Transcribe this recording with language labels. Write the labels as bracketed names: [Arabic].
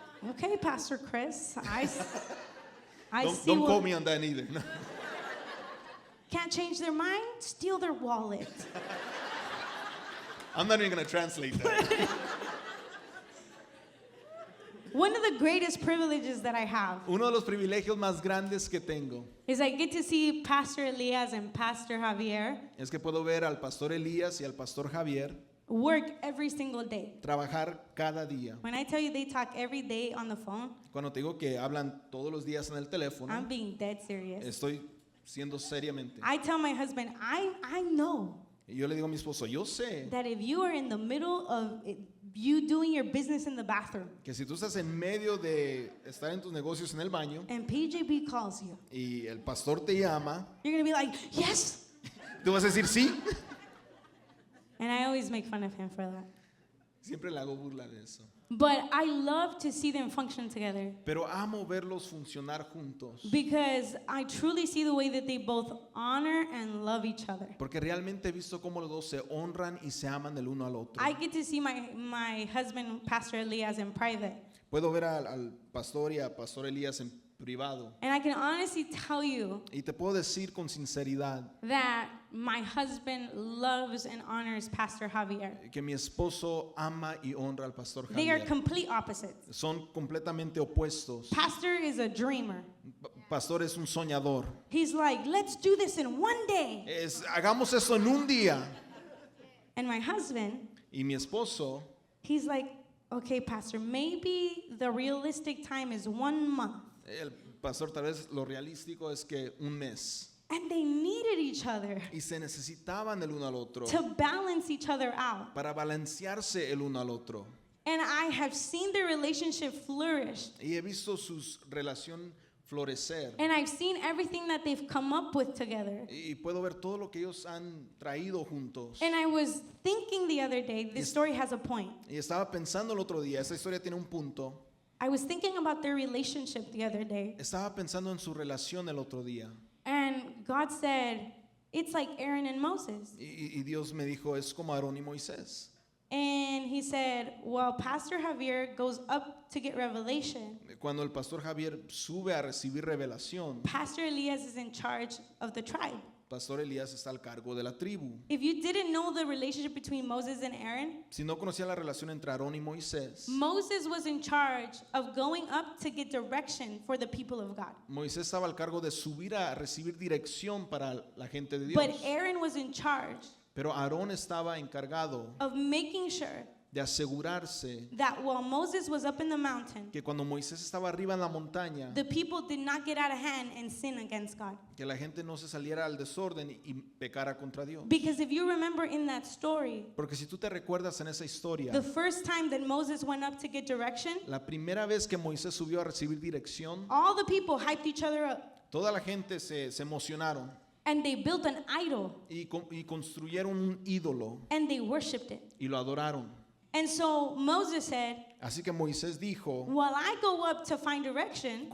[English] Okay, Pastor Chris. I see Don't what call me on that either. No. can't change their mind, steal their wallet. I'm not even going to translate that. One of the greatest privileges that I have [Spanish] Uno de los privilegios más grandes que tengo [English] is I get to see Pastor Elias and Pastor Javier [Spanish] es que puedo ver al pastor Elías y al pastor Javier [English] work every single day. [Spanish] trabajar cada día. [English] When I tell you they talk every day on the phone, [Spanish] Cuando te digo que hablan todos los días en el teléfono, [English] I'm being dead serious. [Spanish] estoy siendo seriamente. [English] I tell my husband, I know [Spanish] Y yo le digo a mi esposo, yo sé [English] that if you are in the middle of you doing your business in the bathroom [Spanish] que si tú estás en medio de estar en tus negocios en el baño [English] and PJB calls you, [Spanish] y el pastor te llama, [English] you're going to be like, yes. [Spanish] tú vas a decir sí. [English] And I always make fun of him for that. [Spanish] Siempre le hago burla de eso. [English] But I love to see them function together [Spanish] Pero amo verlos funcionar juntos. [English] because I truly see the way that they both honor and love each other. [Spanish] Porque realmente he visto cómo los dos se honran y se aman el uno al otro. [English] I get to see my husband, Pastor Elias, in private. [Spanish] Puedo ver al pastor y a pastor Elías en privado. [English] And I can honestly tell you [Spanish] Y te puedo decir con sinceridad [English] that my husband loves and honors Pastor Javier. [Spanish] que mi esposo ama y honra al pastor [English] They are [Spanish] Javier. [English] complete opposites. [Spanish] Son completamente opuestos. [English] Pastor is a dreamer. [Spanish] Pastor es un soñador. [English] He's like, let's do this in one day. [Spanish] Hagamos eso en un día. [English] And my husband, [Spanish] Y mi esposo, [English] he's like, okay, Pastor, maybe the realistic time is 1 month. [Spanish] el pastor, tal vez lo realístico es que un mes. [English] And they needed each other [Spanish] Y se necesitaban el uno al otro [English] to balance each other out. [Spanish] para balancearse el uno al otro. [English] And I have seen their relationship flourish. [Spanish] Y he visto su relación florecer. [English] And I've seen everything that they've come up with together. [Spanish] Y puedo ver todo lo que ellos han traído juntos. [English] And I was thinking the other day, this story has a point. [Spanish] Y estaba pensando el otro día, esa historia tiene un punto. [English] I was thinking about their relationship the other day. [Spanish] Estaba pensando en su relación el otro día. [English] And God said, it's like Aaron and Moses. [Spanish] Y Dios me dijo, es como Aarón y Moisés. [English] And he said, well, Pastor Javier goes up to get revelation. [Spanish] Cuando el pastor Javier sube a recibir revelación, [English] Pastor Elias is in charge of the tribe. [Spanish] Pastor Elías está al cargo de la tribu. [English] If you didn't know the relationship between Moses and Aaron, [Spanish] Si no conocía la relación entre Aarón y Moisés, [English] Moses was in charge of going up to get direction for the people of God. [Spanish] Moisés estaba al cargo de subir a recibir dirección para la gente de Dios. [English] But Aaron was in charge [Spanish] Pero Aarón estaba encargado [English] of making sure [Spanish] de asegurarse [English] that while Moses was up in the mountain, [Spanish] que cuando Moisés estaba arriba en la montaña, [English] the people did not get out of hand and sin against God. [Spanish] que la gente no se saliera al desorden y pecara contra Dios. [English] Because if you remember in that story, [Spanish] Porque si tú te recuerdas en esa historia, [English] the first time that Moses went up to get direction, [Spanish] la primera vez que Moisés subió a recibir dirección, [English] all the people hyped each other up [Spanish] toda la gente se emocionaron [English] and they built an idol [Spanish] y construyeron un ídolo [English] and they worshiped it. [Spanish] y lo adoraron. [English] And so Moses said, [Spanish] Así que Moisés dijo, [English] while I go up to find direction,